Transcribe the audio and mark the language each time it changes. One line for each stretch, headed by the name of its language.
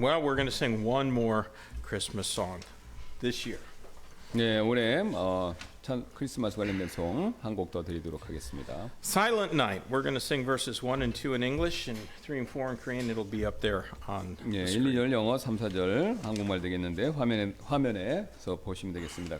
English: Well, we're going to sing one more Christmas song this year.
Korean: 네, 올해 크리스마스 관련된 송 한 곡 더 드리도록 하겠습니다.
English: Silent Night. We're going to sing verses 1 and 2 in English and 3 and 4 in Korean. It'll be up there on
Korean: 예,
English: the
Korean: 1,
English: screen.
Korean: 2절 영어, 3, 4절 한국말 되겠는데 화면에서 보시면 되겠습니다.